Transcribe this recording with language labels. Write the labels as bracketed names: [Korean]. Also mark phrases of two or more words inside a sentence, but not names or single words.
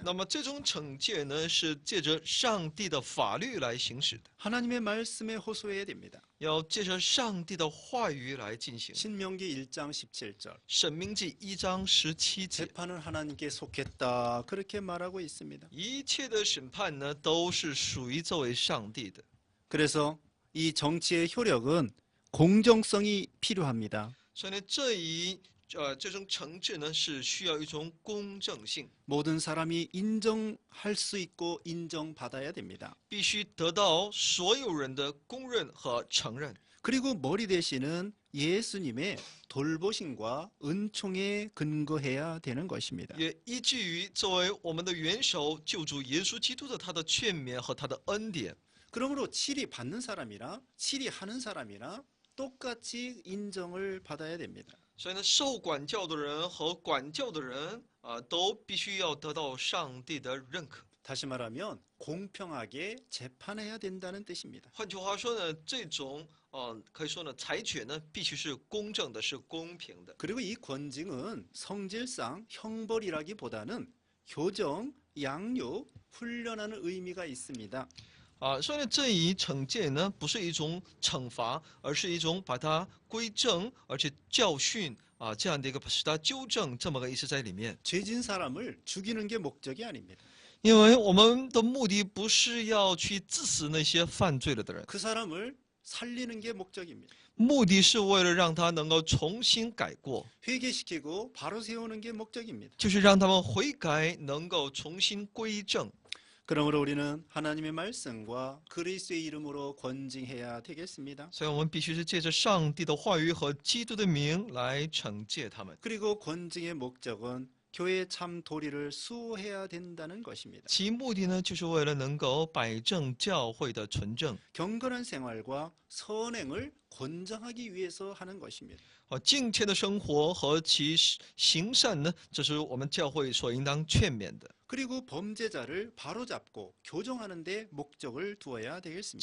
[Chinese] 那么这种惩戒呢，是借着上帝的法律来行使的， [Korean] 하나님의 말씀에 호소해야 됩니다. [Chinese] 要借着上帝的话语来进行。 [Korean] 신명기 1장 17절. [Chinese] 申命记1章17节， [Korean] 재판은 하나님께 속했다. 그렇게 말하고 있습니다. [Chinese] 一切的审判呢，都是属于这位上帝的。 [Korean] 그래서 이 정치의 효력은 공정성이 필요합니다. [Chinese] 所以呢，这种惩治呢，是需要一种公正性， [Korean] 모든 사람이 인정할 수 있고 인정받아야 됩니다. [Chinese] 必须得到所有人的公认和承认。 [Korean] 그리고 머리 대신은 예수님의 돌보심과 은총에 근거해야 되는 것입니다. [Chinese] 也依据于作为我们的元首救主耶稣基督的他的劝勉和他的恩典。 [Korean] 그러므로 치리 받는 사람이나 치리 하는 사람이나 똑같이 인정을 받아야 됩니다. [Chinese] 所以呢，受管教的人和管教的人都必须要得到上帝的认可。 [Korean] 다시 말하면 공평하게 재판해야 된다는 뜻입니다. [Chinese] 换句话说呢，这种可以说呢，裁决呢必须是公正的，是公平的。 [Korean] 그리고 이 권징은 성질상 형벌이라기보다는 교정, 양육, 훈련하는 의미가 있습니다. [Chinese] 所以呢，这一惩戒呢，不是一种惩罚，而是一种把它归正，而且教训这样的一个使它纠正这么个意思在里面。 [Korean] 죄진 사람을 죽이는 게 목적이 아닙니다. [Chinese] 因为我们的目的不是要去致死那些犯罪了的人， [Korean] 그 사람을 살리는 게 목적입니다. [Chinese] 目的是为了让他能够重新改过， [Korean] 회개시키고 바로 세우는 게 목적입니다. [Chinese] 就是让他们悔改，能够重新归正。 [Korean] 그러므로 우리는 하나님의 말씀과 그리스도의 이름으로 권징해야 되겠습니다. [Chinese] 所以我们必须是借着上帝的话语和基督的名来惩戒他们。 [Korean] 그리고 권징의 목적은 교회의 참 도리를 수호해야 된다는 것입니다. [Chinese] 其目的呢，就是为了能够摆正教会的纯正。 [Korean] 경건한 생활과 선행을 권장하기 위해서 하는 것입니다. [Chinese] 敬虔的生活和其行善呢，这是我们教会所应当劝勉的。 [Korean] 그리고 범죄자를 바로잡고 교정하는 데 목적을 두어야 되겠습니다.